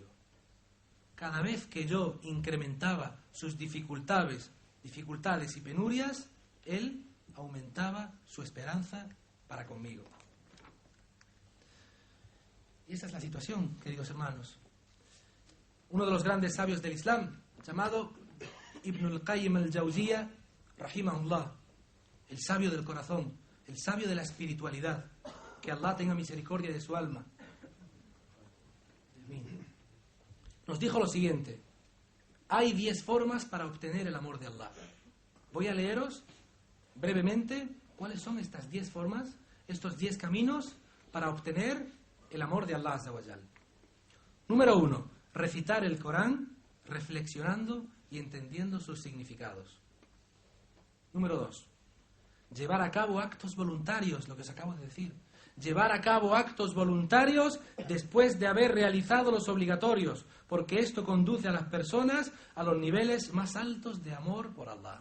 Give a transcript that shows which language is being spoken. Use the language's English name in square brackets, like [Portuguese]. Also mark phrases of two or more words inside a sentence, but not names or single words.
[Spanish] Cada vez que yo incrementaba sus dificultades y penurias, él aumentaba su esperanza para conmigo. Y esta es la situación, queridos hermanos. Uno de los grandes sabios del Islam, llamado Ibn al-Qayyim al-Jawziyya, rahimahullah, el sabio del corazón, el sabio de la espiritualidad, que Allah tenga misericordia de su alma, nos dijo lo siguiente: hay 10 formas para obtener el amor de Allah. Voy a leeros brevemente cuáles son estas 10 formas, estos 10 caminos para obtener el amor de Allah [Arabic] عز وجل. [Spanish] Número 1, recitar el Corán reflexionando y entendiendo sus significados. Número 2, llevar a cabo actos voluntarios, lo que os acabo de decir. Llevar a cabo actos voluntarios después de haber realizado los obligatorios, porque esto conduce a las personas a los niveles más altos de amor por Allah.